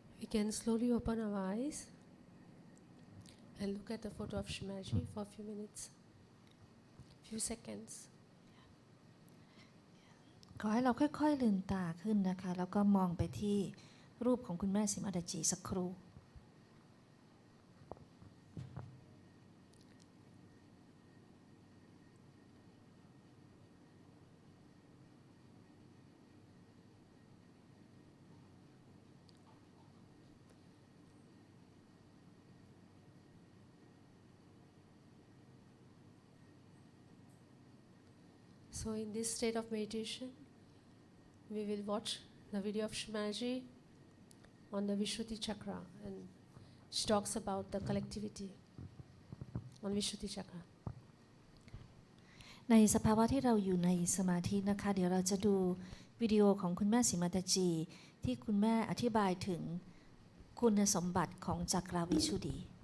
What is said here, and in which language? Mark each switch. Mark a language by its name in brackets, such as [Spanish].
[English] can slowly open our eyes and look at the photo of Shimaji for a few minutes, few seconds. [Thai] ขอให้เราค่อยๆลืมตาขึ้นนะคะแล้วก็มองไปที่รูปของคุณแม่สิมาดาจีสักครู่ [English] So in this state of meditation, we will watch the video of Shimaji on the Vishuddhi chakra, and she talks about the collectivity on Vishuddhi chakra. [Thai] ในสภาวะที่เราอยู่ในสมาธินะคะเดี๋ยวเราจะดูวิดีโอของคุณแม่สิมาดาจีที่คุณแม่อธิบายถึงคุณสมบัติของจักราวิชุดดี